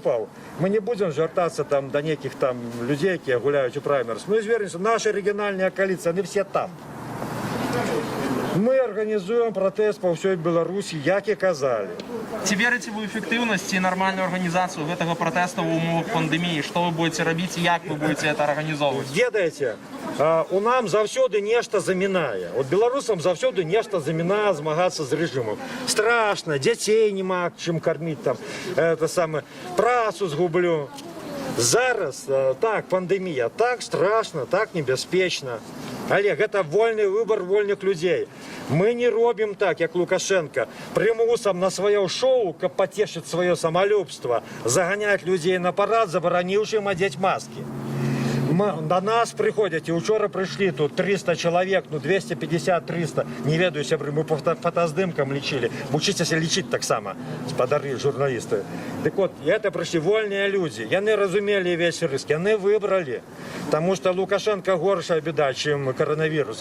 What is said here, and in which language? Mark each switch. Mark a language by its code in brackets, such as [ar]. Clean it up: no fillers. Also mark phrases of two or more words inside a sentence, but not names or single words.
[uk] Ми не будемо звертатися там до деяких там людей, які гуляють у праймерс. Ми звернемося, наша регіональна коаліція, вони всі там. Ми організуємо протест по всій Білорусі, як і казали. Ці вірите в ефективність і нормальну організацію цього протесту в умовах пандемії? Що ви будете робити і як ви будете це організовувати? [be] Ведаеце, у нам завсёды нешта замінає. От беларусам завсёды нешта замінає змагатися з режимом. [uk] Страшно, дітей нема чим кормити, там, працю згублю. Зараз так, пандемія, так страшно, так небезпечно. Олег, [ru] это вольный выбор вольных людей. Мы не робим так, як Лукашенко, примусом на свое шоу, как потешит свое самолюбство, загонять людей на парад, заборонивши им одеть маски. [uk] До нас приходять, і вчора прийшли тут 300 чоловік, 250-300, [be] не ведаю, [uk] ми по фотоздимкам лічили, вчитися лічити так само, сподари журналісти. Так от, це прийшли вольні люди, вони розуміли весь риск, вони вибрали, тому що Лукашенко горша біда, ніж коронавірус.